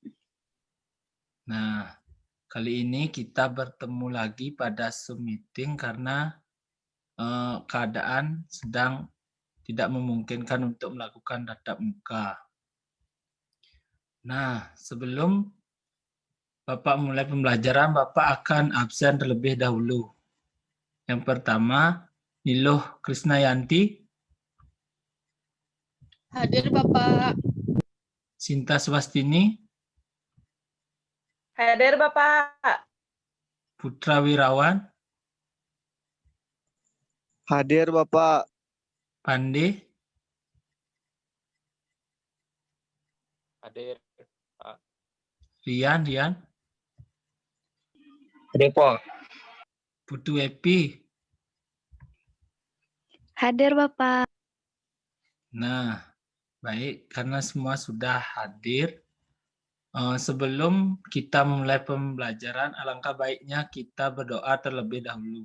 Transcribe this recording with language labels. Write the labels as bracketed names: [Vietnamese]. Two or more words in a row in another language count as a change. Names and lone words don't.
[Indonesian] Nah, kali ini kita bertemu lagi pada Zoom meeting karena keadaan sedang tidak memungkinkan untuk melakukan tatap muka. Nah, sebelum Bapak mulai pembelajaran, Bapak akan absen terlebih dahulu. Yang pertama, Niluh Krisnayanti, Hadir, Bapak. Sinta Swastini, Hadir, Bapak. Putra Wirawan, Hadir, Bapak. Pandi, Hadir, Pak. Rian, Hadir, Pak. Putu Epi. Hadir, Bapak. Nah, baik, karena semua sudah hadir, sebelum kita mulai pembelajaran, alangkah baiknya kita berdoa terlebih dahulu.